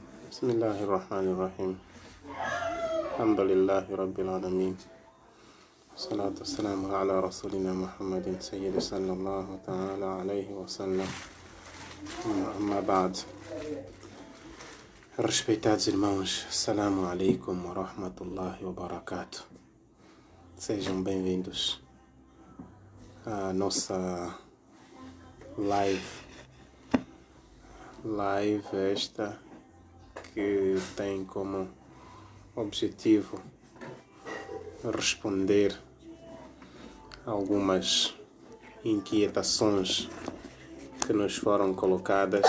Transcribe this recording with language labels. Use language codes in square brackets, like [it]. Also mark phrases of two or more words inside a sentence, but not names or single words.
[ar] بسم الله الرحمن الرحيم الحمد لله رب العالمين والصلاة والسلام على رسولنا محمد سيد صلى الله تعالى عليه وسلم. أما بعد, [pt] respeitados irmãos, [ar] السلام عليكم ورحمة الله وبركاته. [pt] Sejam bem-vindos à nossa live esta que tem como objetivo responder algumas inquietações que nos foram colocadas.